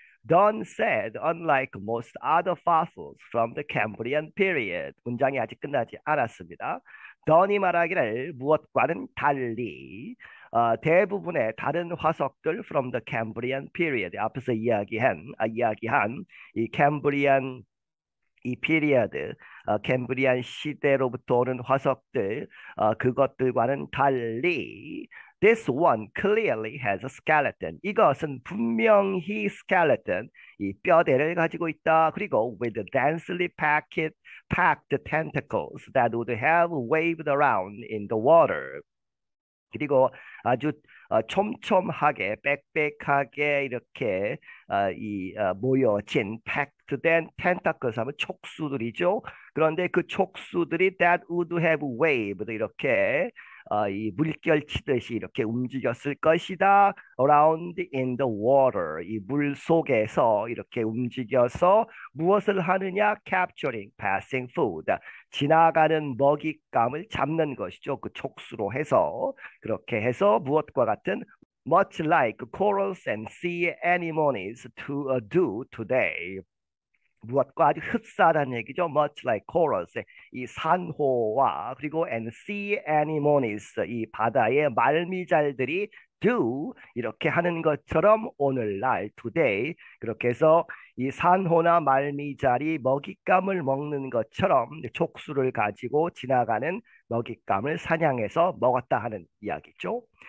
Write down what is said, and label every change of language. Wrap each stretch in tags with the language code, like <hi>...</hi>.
<en>Dunn said, unlike most other fossils from the Cambrian period.</en> <ko>문장이 아직 끝나지 않았습니다. Dunn이 말하기를 무엇과는 달리 대부분의 다른 화석들</ko> <en>from the Cambrian period.</en> <ko>앞에서 이야기한 이 캠브리안 이 피리어드, 캠브리안 시대로부터 오는 화석들, 그것들과는 달리</ko> <en>This one clearly has a skeleton.</en> <ko>이것은 분명히 skeleton, 이 뼈대를 가지고 있다. 그리고</ko> <en>with densely packed tentacles that would have waved around in the water.</en> <ko>그리고 아주 촘촘하게 빽빽하게 이렇게 모여진</ko> <en>packed tentacles</en> <ko>하면 촉수들이죠. 그런데 그 촉수들이</ko> <en>that would have waved</en> <ko>이렇게 이 물결 치듯이 이렇게 움직였을 것이다.</ko> <en>around in the water</en> <ko>이 물 속에서 이렇게 움직여서 무엇을 하느냐?</ko> <en>capturing passing food</en> <ko>지나가는 먹잇감을 잡는 것이죠. 그 촉수로 해서 그렇게 해서 무엇과 같은</ko> <en>much like corals and sea anemones to do today.</en> <ko>무엇과 아주 흡사하다는 얘기죠.</ko> <en>Much like corals,</en> <ko>이 산호와 그리고</ko> <en>and sea anemones,</en> <ko>이 바다의 말미잘들이 do 이렇게 하는 것처럼 오늘날 today 그렇게 해서 이 산호나 말미잘이 먹잇감을 먹는 것처럼 촉수를 가지고 지나가는 먹잇감을 사냥해서 먹었다 하는 이야기죠.</ko>